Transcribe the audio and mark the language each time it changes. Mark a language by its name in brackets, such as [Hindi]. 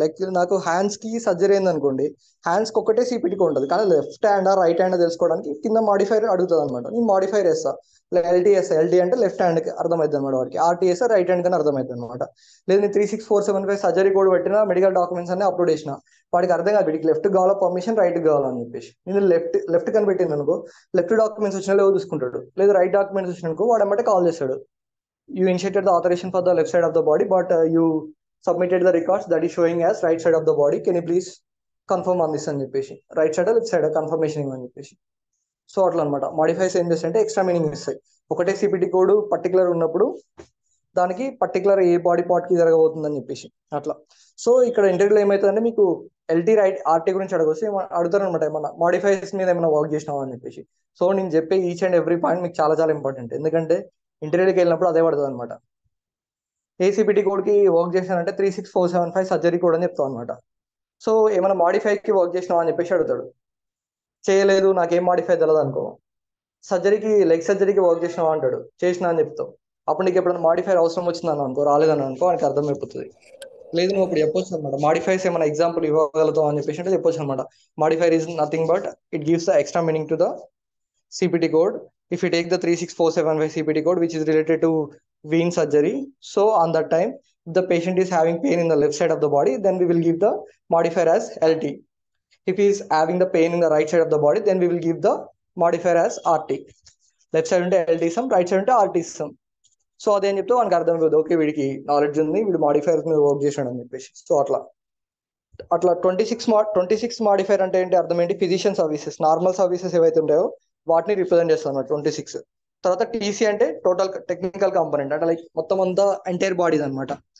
[Telugu] Like నాకు hands కి surgery అయింది అనుకోండి, హ్యాండ్స్ కి ఒకటే సిపిటి కోడ్ ఉంటుంది, కానీ లెఫ్ట్ హ్యాండ్ రైట్ హ్యాండ్ తెలుసుకోవడానికి కింద మాడిఫైర్ అడుగుతుంది అనమాట. నేను మాడిఫైర్ వేస్తా, ఎల్టీఎస్, ఎల్టీ అంటే లెఫ్ట్ హ్యాండ్ కి అర్థమవుతుంది అనమాట వాడికి, ఆర్టీఎస్ రైట్ హ్యాండ్ కానీ అర్థమవుతుంది అనమాట. లేదు నేను 36475 సర్జరీ కోడ్ పెట్టిన, మెడికల్ డాక్యుమెంట్స్ అన్ని అప్లోడ్ చేసిన, వాడికి అర్థం కాదు వీడికి లెఫ్ట్ కావాలా పర్మిషన్, రైట్ కావాలని చెప్పేసి. నేను లెఫ్ట్ కనిపెట్టింది అనుకో, లెఫ్ట్ డాక్యుమెంట్స్ వచ్చినా లేవో చూసుకుంటాడు, లేదు రైట్ డాక్యుమెంట్స్ వచ్చిన అనుకో వాడు ఎమ్మటే కాల్ చేస్తాడు, [English] you initiated the authorization for the left side of the body, but you submitted the records that is showing as right side of the body. Can you please confirm on this [Telugu] అని చెప్పేసి, right side left side confirmation ఇవ్వని చెప్పేసి. So అట్లా అనమాట. Modifies ఏం చేస్తాయంటే extra meaning ఇస్తాయి. ఒకటే సిపిటి కోడ్ పర్టికులర్ ఉన్నప్పుడు దానికి పర్టికులర్ ఏ బాడీ పార్ట్ కి జరగబోతుందని చెప్పేసి అట్లా. సో ఇక్కడ ఇంటర్వ్యూలో ఏమవుతుందంటే మీకు ఎల్టీ రైట్ ఆర్టీ గురించి అడగొస్తే అడుగుతారు అనమాట, ఏమన్నా మాడిఫైస్ మీద ఏమైనా వర్క్ చేసినావా అని చెప్పేసి. సో నేను చెప్పే ఈచ్ అండ్ ఎవ్రీ పాయింట్ మీకు చాలా చాలా ఇంపార్టెంట్, ఎందుకంటే ఇంటర్వ్యూకి వెళ్ళినప్పుడు అదే పడుతుంది అనమాట. ఏసీపీటీ కోడ్ కి వర్క్ చేశానంటే 36475 సర్జరీ కోడ్ అని చెప్తాం అనమాట. సో ఏమైనా మాడిఫైకి వర్క్ చేసినావా అని చెప్పేసి అడుగుతాడు. చేయలేదు, నాకేం మాడిఫై తెలియదు అనుకో. సర్జరీకి లెగ్ సర్జరీకి వర్క్ చేసినావా అంటాడు, చేసినా అని చెప్తావు. అప్పుడు నీకు ఎప్పుడైనా మాడిఫై అవసరం వచ్చిందని అనుకో, రాలేదని అనుకో, వానికి అర్థమైపోతుంది. లేదు నువ్వు అప్పుడు చెప్పొచ్చు అనమాట, మాడిఫైస్ ఏమైనా ఎగ్జాంపుల్ ఇవ్వగలుగుతావు అని చెప్పేసి అంటే చెప్పొచ్చు అనమాట. [English] Modifier is nothing but it gives the extra meaning to the CPT code. If you take the 36475 CPT code, which is related to vein surgery, so on that time, if the patient is having pain in the left side of the body, then we will give the modifier as LT. If he is having the pain in the right side of the body, then we will give the modifier as RT. [Telugu] Left side unte LT sum, right side unte RT sum. So అదేం చెప్తే వానికి అర్థం కాదు, okay వీడికి knowledge ఉంది, వీడు modifiers మీద work చేసాడు అని చెప్పేసి. సో అట్లా 26 మాడిఫైర్ అంటే ఏంటి అర్థం ఏంటి, ఫిజిషియన్ సర్వీసెస్, నార్మల్ సర్వీసెస్ ఏవైతే ఉంటాయో వాటిని రిప్రజెంట్ చేస్తాం అన్నమాట 26. తర్వాత టీసీ అంటే టోటల్ టెక్నికల్ కాంపోనెంట్, అంటే లైక్ మొత్తం అంతా ఎంటైర్ బాడీ అనమాట.